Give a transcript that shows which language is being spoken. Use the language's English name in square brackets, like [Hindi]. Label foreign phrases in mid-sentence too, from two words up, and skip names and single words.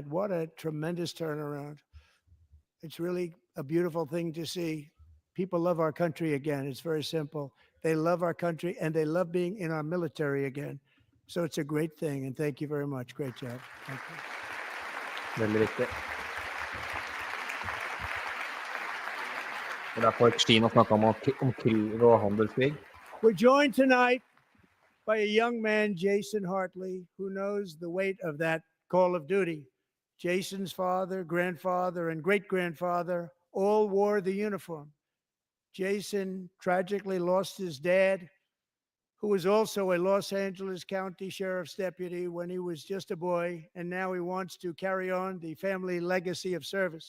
[English] What a tremendous turnaround. It's really a beautiful thing to see. People love our country again. It's very simple. They love our country and they love being in our military again. So it's a great thing, and thank you very much. Great job. Thank you. [Norwegian] Veldig viktig. Det er derfor Kina snakker om krig og handelskrig. [English] We're joined tonight by a young man, Jason Hartley, who knows the weight of that call of duty. Jason's father, grandfather, and great-grandfather all wore the uniform. Jason tragically lost his dad, who was also a Los Angeles County Sheriff's deputy when he was just a boy, and now he wants to carry on the family legacy of service.